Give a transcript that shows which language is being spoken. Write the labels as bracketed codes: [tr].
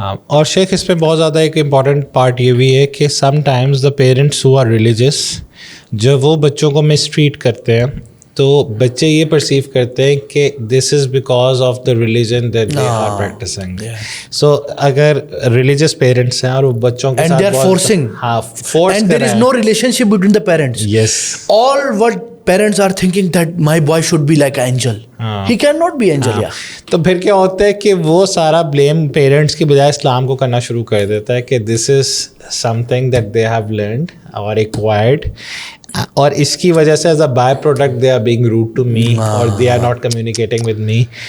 [ur] اور شیخ اس پہ بہت زیادہ ایک امپورٹنٹ پارٹ یہ بھی ہے کہ [en] sometimes the parents who are religious, [ur] جب وہ بچوں کو مس ٹریٹ کرتے ہیں تو بچے یہ پرسیو کرتے ہیں کہ [en] This is because of the religion that they are practising. [ur] سو اگر ریلیجیس پیرنٹس ہیں اور وہ بچوں کے ساتھ [en] Forcing, and there is no relationship between the parents. Yes. All what parents are thinking that my boy should be like an angel. He cannot be angel. [ur] تو پھر کیا ہوتا ہے کہ وہ سارا بلیم پیرنٹس کی بجائے اسلام کو کرنا شروع کر دیتا ہے کہ [en] this is something that they have learned اور acquired, [ur] اور اس کی وجہ سے [en] As a byproduct they are being rude to me اور they are not communicating with me.